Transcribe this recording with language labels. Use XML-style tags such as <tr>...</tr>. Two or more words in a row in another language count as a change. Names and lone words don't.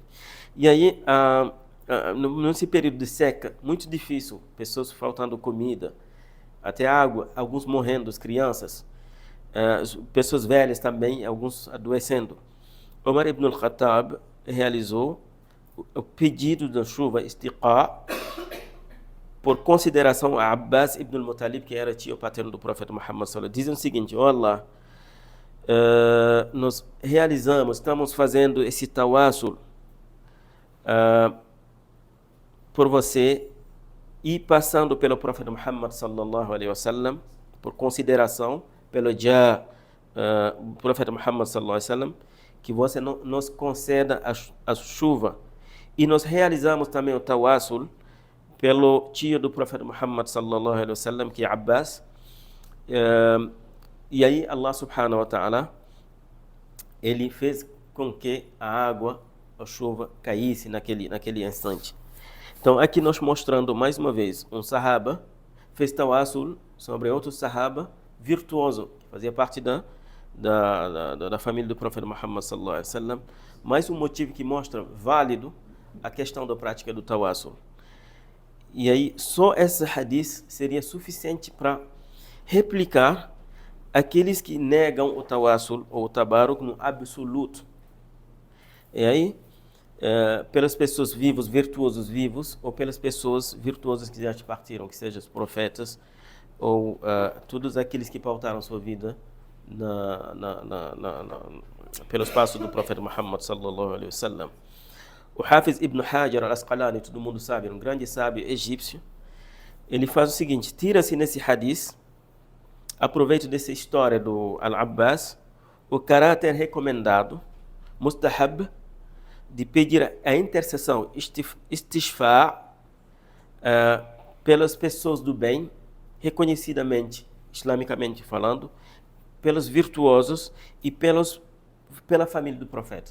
<pt>E aí, nesse período de seca, muito difícil, pessoas faltando comida, até água, alguns morrendo, as crianças, pessoas velhas também, alguns adoecendo. Omar ibn al-Khattab realizou o pedido da chuva istiqa por consideração a Abbas ibn al-Muttalib, que era tio paterno do profeta Muhammad</pt> <ar>صلى الله عليه وسلم.</ar> <pt>Dizem o seguinte: ó Allah, nós estamos fazendo esse tawassul por você e passando pelo profeta Muhammad</pt> <ar>صلى الله عليه وسلم,</ar> <pt>por consideração pelo profeta Muhammad</pt> <ar>صلى الله عليه وسلم,</ar> <pt>que você nos conceda a chuva. E nós realizamos também o tawassul pelo tio do profeta Muhammad</pt> <ar>صلى الله عليه وسلم,</ar> <pt>que é Abbas. E aí Allah</pt> <ar>سبحانه وتعالى,</ar> <pt>ele fez com que a água, a chuva caísse naquele instante. Então, aqui nós mostrando mais uma vez um sahaba fez tawassul sobre outro sahaba virtuoso, que fazia parte da família do profeta Muhammad</pt> <ar>صلى الله عليه وسلم.</ar> <pt>Mais um motivo que mostra válido a questão da prática do tawassul. E aí, só esse hadith seria suficiente para replicar aqueles que negam o tawassul ou o tabaruk no absoluto. E aí, pelas pessoas vivas, virtuosos vivos, ou pelas pessoas virtuosas que já partiram, que sejam os profetas, ou todos aqueles que pautaram sua vida pelos passos do profeta Muhammad</pt> <ar>صلى الله عليه وسلم.</ar> <pt>O Hafiz Ibn Hajar al-Asqalani, todo mundo sabe, um grande sábio egípcio, ele faz o seguinte: tira-se nesse hadith, aproveito dessa história do Al-Abbas, o caráter recomendado, mustahab, de pedir a intercessão, istishfa', pelas pessoas do bem, reconhecidamente, islamicamente falando, pelos virtuosos e pela família do profeta.</pt>